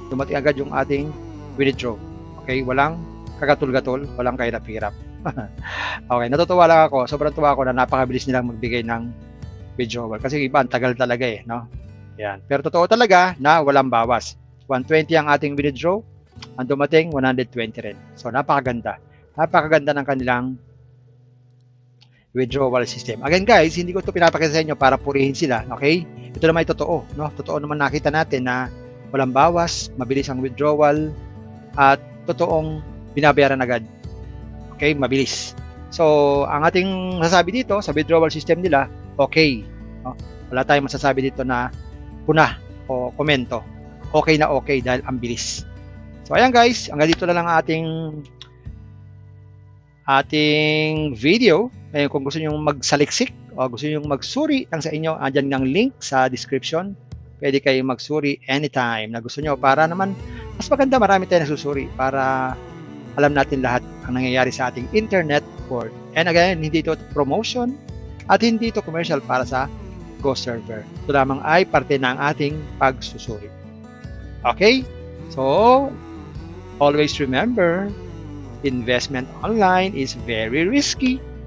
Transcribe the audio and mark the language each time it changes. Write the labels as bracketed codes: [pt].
[tl] Dumating agad yung ating withdraw. Okay? Walang kagatul-gatul, walang kahirap-hirap. Okay, natutuwa lang ako. Sobrang tuwa ako na napakabilis nilang magbigay ng withdrawal. Kasi iba, ang tagal talaga no? Yan. Pero totoo talaga na walang bawas. 120 ang ating withdraw. Ang dumating, 120 rin. So, napakaganda. Napakaganda ng kanilang withdrawal system. Again guys, hindi ko ito pinapakita sa inyo para purihin sila, okay? Ito naman ay totoo, no? Totoo naman nakita natin na walang bawas, mabilis ang withdrawal, at totoong binabayaran agad. Okay, mabilis. So, ang ating masasabi dito sa withdrawal system nila, okay. No? Wala tayong masasabi dito na puna o komento. Okay na okay dahil ang bilis. So, ayan guys, hanggang dito na lang ang ating video. Ngayon, kung gusto nyo magsaliksik o gusto nyo magsuri ng sa inyo, andyan ng link sa description. Pwede kayong magsuri anytime na gusto nyo para naman mas maganda, marami tayong nagsusuri para alam natin lahat ang nangyayari sa ating internet world. And again, hindi ito promotion at hindi ito commercial para sa GoServer. Ito lamang ay parte ng ating pagsusuri. Okay? [en] So, always remember, investment online is very risky.